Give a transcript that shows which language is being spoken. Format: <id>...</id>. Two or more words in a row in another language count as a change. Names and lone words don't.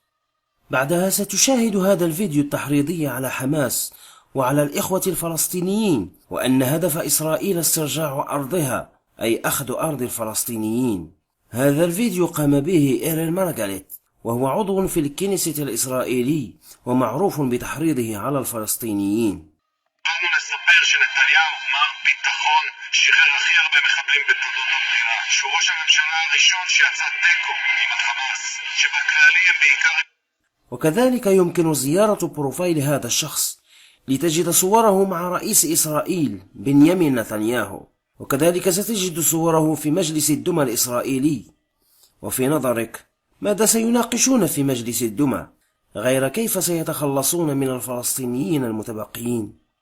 <ar>بعدها ستشاهد هذا الفيديو التحريضي على حماس وعلى الإخوة الفلسطينيين، وأن هدف إسرائيل استرجاع أرضها، أي أخذ أرض الفلسطينيين. هذا الفيديو قام به إيرين مارغاليت، وهو عضو في الكنيسة الإسرائيلي ومعروف بتحريضه على الفلسطينيين.</ar> <he>באנו לספר שנתניהו מר ביטחון שחרר הכי הרבה מחבלים בתולדות המדינה, שהוא ראש הממשלה הראשון שיצא תיקו עם החמאס, שבכללי הם בעיקר.</he> <ar>وكذلك يمكن زيارة بروفايل هذا الشخص لتجد صوره مع رئيس إسرائيل بنيامين نتنياهو، وكذلك ستجد صوره في مجلس الدوما الإسرائيلي. وفي نظرك ماذا سيناقشون في مجلس الدوما غير كيف سيتخلصون من الفلسطينيين المتبقيين؟</ar>